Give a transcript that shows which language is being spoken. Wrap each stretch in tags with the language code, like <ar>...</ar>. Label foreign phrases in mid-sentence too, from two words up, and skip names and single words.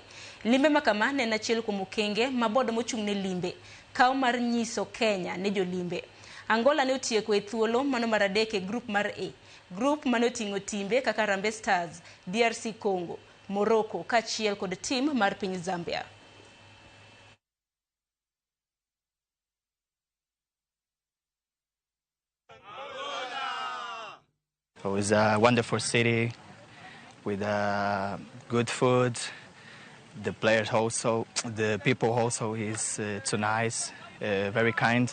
<luo>Limbe makama ne en achiel kuom okenge ma board mochung' ne limbe kawo mar nyiso Kenya ne jolimbe. Angola ne otieko e thuolo mano mar 3 e grup mar A. Grup mane oting'o timbe kaka Harambee Stars, DRC Congo, Morocco kaachiel kod tim mar piny Zambia.</luo> <en>It was a wonderful city with good food. The players also, the people also is too nice, very kind.</en>